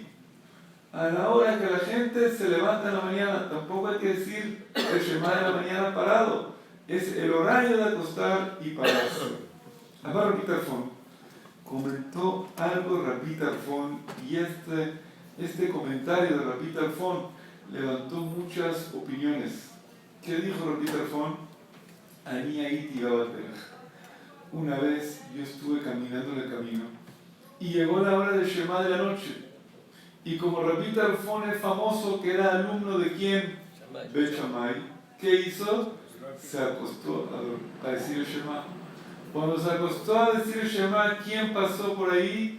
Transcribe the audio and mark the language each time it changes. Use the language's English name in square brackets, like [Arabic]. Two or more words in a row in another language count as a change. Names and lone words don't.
[Spanish] A la hora que la gente se levanta en la mañana, tampoco hay que decir el Shema de la mañana parado. Es el horario de acostar y pararse. Amar Rabbi Tarfon comentó algo Rabbi Tarfon, y este comentario de Rabbi Tarfon levantó muchas opiniones. ¿Qué dijo Rabbi Tarfon? [Hebrew] אני הייתי בעל דרך. [Spanish] Una vez yo estuve caminando en el camino y llegó la hora del Shema de la noche. Y como Rabbi Tarfon es famoso, que era alumno de quién? Ben Shammai. ¿Qué hizo? Se acostó a decir el Shema. Cuando se acostó a decir el Shema, ¿quién pasó por ahí?